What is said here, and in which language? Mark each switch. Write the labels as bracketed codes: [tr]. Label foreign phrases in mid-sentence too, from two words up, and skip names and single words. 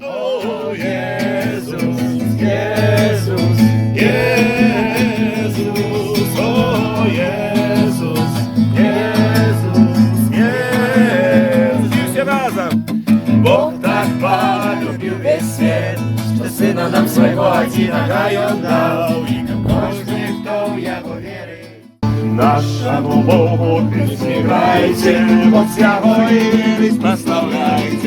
[pl] O Jezus, Jezus, Jezus, o Jezus, Jezus, Jezus. Wszyscy razem. [ru] Бог так полюбил весь свет, что Сына нам Своего Одиного Он дал, и каждый, кто в Его верит. Нашему Богу песни играйте, вот Его имя прославляйте.